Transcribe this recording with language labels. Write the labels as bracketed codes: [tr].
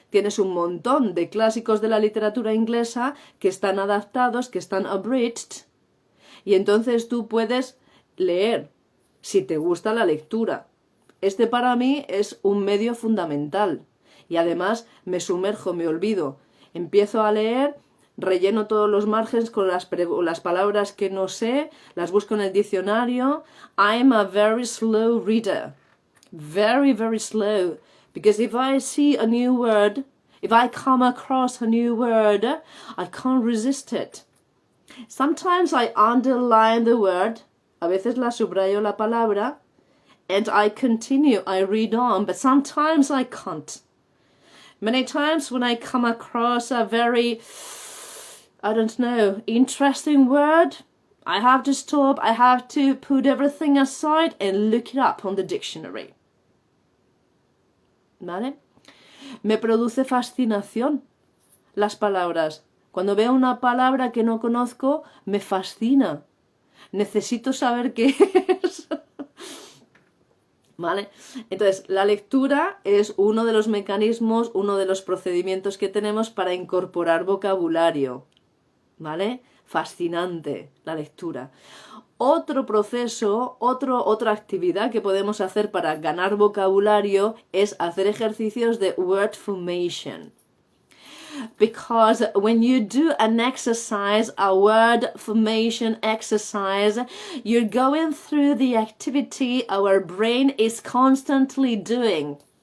[es] Tienes un montón de clásicos de la literatura inglesa que están adaptados, que están abridged, y entonces tú puedes leer, si te gusta la lectura. Este para mí es un medio fundamental y además me sumerjo, me olvido, empiezo a leer, relleno todos los márgenes con las palabras que no sé, las busco en el diccionario. [en] I'm a very slow reader, very, very slow, because if I see a new word, if I come across a new word, I can't resist it. Sometimes I underline the word, [es] a veces la subrayo la palabra, [en] and I continue, I read on, but sometimes I can't. Many times when I come across a very, I don't know, interesting word, I have to stop, I have to put everything aside and look it up on the dictionary. [es] ¿Vale? Me produce fascinación las palabras. Cuando veo una palabra que no conozco, me fascina. Necesito saber qué es. ¿Vale? Entonces, la lectura es uno de los mecanismos, uno de los procedimientos que tenemos para incorporar vocabulario. ¿Vale? Fascinante la lectura. Otro proceso, otra actividad que podemos hacer para ganar vocabulario es hacer ejercicios de word formation. [en] Because when you do an exercise, a word formation exercise, you're going through the activity our brain is constantly doing.